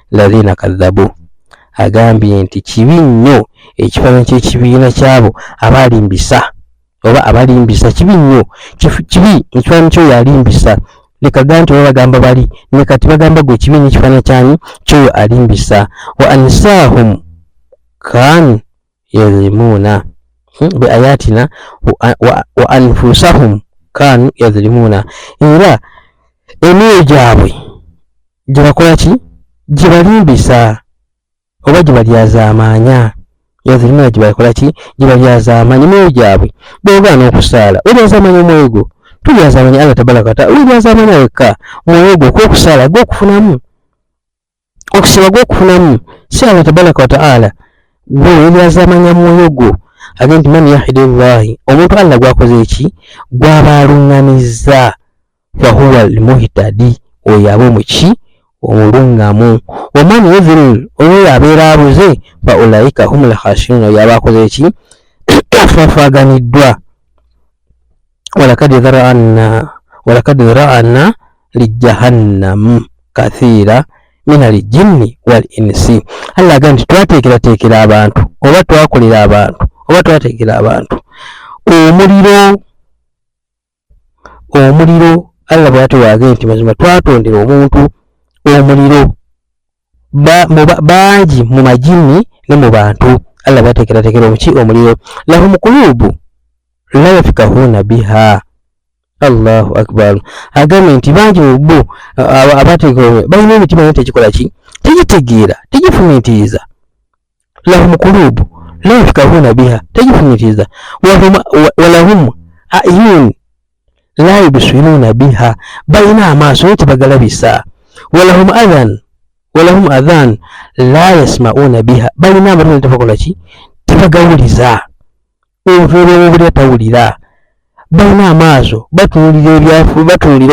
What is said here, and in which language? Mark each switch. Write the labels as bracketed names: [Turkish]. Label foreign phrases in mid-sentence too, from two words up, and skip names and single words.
[Arabic] الذين كذبوا [Ganda] agambye nti kibi nnyo ekifaananyi ky'ekibiina kyabo abalimbisa oba abalimbisa kibi nnyo kibi ekifaananyi ky'oyo alimbisa lekaga nti oba bagamba bali ne kati bagamba gwe kibi n'ekifaananyi kyani ky'oyo alimbisa [Arabic] وأنفسهم كانوا يظلمون بآياتنا وأنفسهم كانوا يظلمون [Ganda] era emyoyo gyabwe gye bakola ki gye balimbisa oba gye balyazaamaanya yazlimuna gye bakola ki gye balyazaamaanya emyoyo gyabwe bw'ogaana okusaala olyazaamaanya omwoyo gwo tulyazaamaanya [Arabic] الله تبارك وتعالى [Ganda] olyazaamaanya wekka omwoyo gwo okwokusaala gw'okufunamu okusiba gw'okufunamu si [Arabic] الله تبارك وتعالى [Ganda] gwe olyazaamaanya mwoyo gwo agenti [Arabic] من يهد الله [Ganda] omuntu Allah gwakoze eki gw'abalungamizza [Arabic] فهو المهتدي [Ganda] oyo aba omuki omulungamu [Arabic] ومن يضلل [Ganda] oyo abeera abuze [Arabic] فأولئك هم الخاسرون [Ganda] oyo aba akoze eki afaaganiddwa [Arabic] ولقد ذرأنا لجهنم كثيرا من الجن والإنس [Ganda] Allah agamba nti twateekerateekera abantu oba twakolera abantu oba twateekera abantu omuliro Allah bw'atewage nti mazima twatondera omuntu omuliro bangi mu majini ne mu bantu Allah bw'ateekerateekera omuki omuliro [Arabic] لهم قلوب لا يفقهون بها الله أكبر [Ganda] agambye nti bangi mu bo abateekera balina emitima naye tekikola ki tegitegeera tegifumiitiriza [Arabic] لهم قلوب لا يفقهون بها [Ganda] tegifumiitiriza [Arabic] ولهم أعين لا يبصرون بها [Ganda] balina amaaso naye tebagalabisa [Arabic] ولهم آذان لا يسمعون بها [Ganda] balina amatu naye tebakola ki tebagawuliza omuntu atawulira balina amaaso batunuulira ebyafu batunuulira